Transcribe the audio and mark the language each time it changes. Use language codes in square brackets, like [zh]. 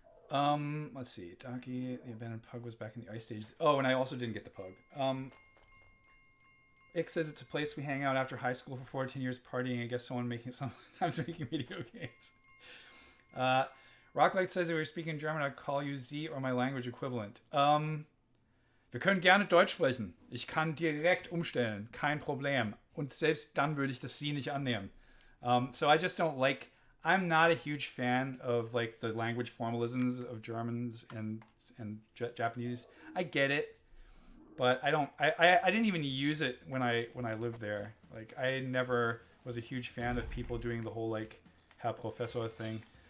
[en] Let's see. Donkey, the abandoned pug was back in the ice stages. Oh, and I also didn't get the pug. Ick says it's a place we hang out after high school for 14 years partying. I guess sometimes making video games. Rocklight says if we were speaking German, I'd call you Z or my language equivalent. [de] Wir können gerne Deutsch sprechen. Ich kann direkt umstellen. Kein Problem. Und selbst dann würde ich das Sie nicht annehmen. [en] So I just don't like... I'm not a huge fan of like the language formalisms of Germans and Japanese. I get it, but I don't. I didn't even use it when I lived there. Like I never was a huge fan of people doing the whole like Herr Professor thing.